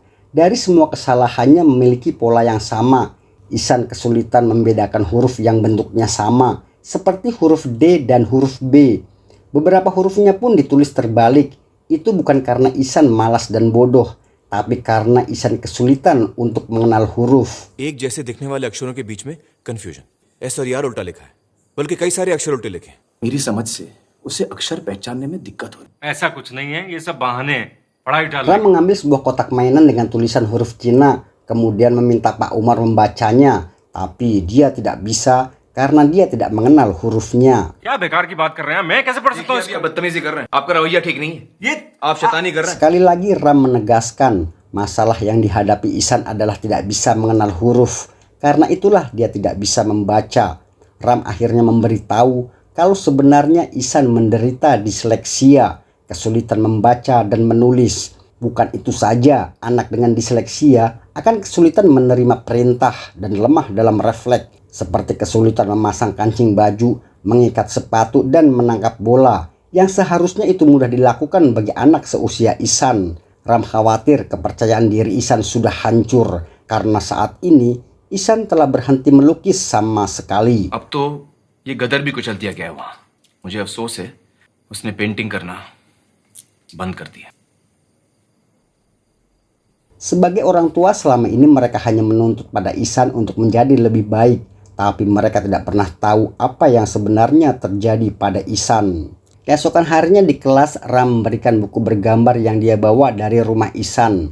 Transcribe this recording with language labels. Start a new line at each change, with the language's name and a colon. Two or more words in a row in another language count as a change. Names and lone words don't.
Indonesian: Dari semua kesalahannya memiliki pola yang sama. Ihsan kesulitan membedakan huruf yang bentuknya sama, seperti huruf D dan huruf B. Beberapa hurufnya pun ditulis terbalik. Itu bukan karena Ihsan malas dan bodoh, tapi karena Ihsan kesulitan untuk mengenal huruf.
Hindi: एक जैसे दिखने वाले अक्षरों के बीच में कंफ्यूजन. एस और यार उल्टा लिखा है, बल्कि कई सारे अक्षर उल्टे लिखे. मेरी समझ से उसे अक्षर पहचानने में दिक्कत हो रही है. ऐसा कुछ नहीं है, ये सब बहाने हैं पढ़ाई टालने
Indonesian: Ram mengambil sebuah kotak mainan dengan tulisan huruf Cina, kemudian meminta Pak Umar membacanya, tapi dia tidak bisa karena dia tidak mengenal hurufnya.
Hindi: क्या बेकार की बात कर रहे हैं, मैं कैसे पढ़ सकता हूँ इसको? बदतमीजी कर रहे हैं. आपका रवैया ठीक नहीं है. ये आप शैतानी कर रहे हैं.
Indonesian: Sekali lagi Ram menegaskan, masalah yang dihadapi Ihsan adalah tidak bisa mengenal huruf. Karena itulah dia tidak bisa membaca. Ram akhirnya memberitahu kalau sebenarnya Ihsan menderita disleksia, kesulitan membaca dan menulis. Bukan itu saja, anak dengan disleksia akan kesulitan menerima perintah dan lemah dalam refleks, seperti kesulitan memasang kancing baju, mengikat sepatu, dan menangkap bola, yang seharusnya itu mudah dilakukan bagi anak seusia Ihsan. Ram khawatir kepercayaan diri Ihsan sudah hancur, karena saat ini Ihsan telah berhenti melukis sama sekali.
Hindi: अब तो ये गदर भी कुचल दिया गया है वहां. मुझे अफसोस है, उसने पेंटिंग करना बंद कर दिया.
Indonesian: Sebagai orang tua selama ini mereka hanya menuntut pada Ihsan untuk menjadi lebih baik, tapi mereka tidak pernah tahu apa yang sebenarnya terjadi pada Ihsan. Keesokan harinya di kelas, Ram memberikan buku bergambar yang dia bawa dari rumah Ihsan.